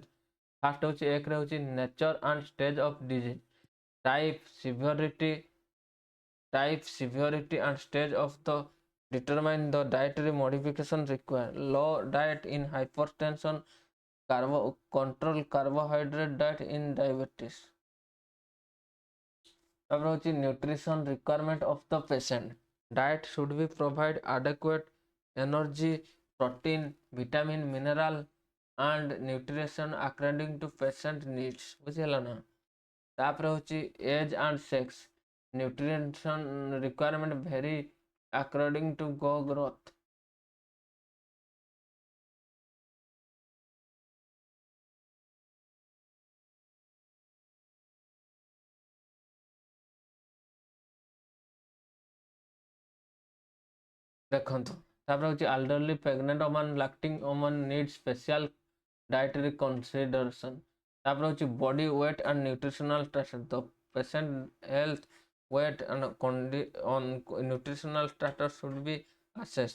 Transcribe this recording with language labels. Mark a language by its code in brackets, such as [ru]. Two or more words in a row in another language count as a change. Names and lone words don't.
[en] First [or] ହେଉଛି ଏକ ରେ ହେଉଛି [en] nature and stage of disease, type, severity and stage of the determine the dietary modification required. Low diet in hypertension, control carbohydrate diet in diabetes. [or] ତାପରେ ହେଉଛି [en] nutrition requirement of the patient. Diet should be provide adequate energy, protein, vitamin, mineral and nutrition according to patient needs. [or] ବୁଝିହେଲା ନା? ତାପରେ ହେଉଛି [en] age and sex. Nutrition requirement vary according to growth. [or] ଦେଖନ୍ତୁ ତାପରେ ହେଉଛି [en] elderly, pregnant woman, lacting woman need special dietary consideration. [or] ତାପରେ ହେଉଛି [en] body weight and nutritional status. The patient health, weight and on nutritional status should be assessed.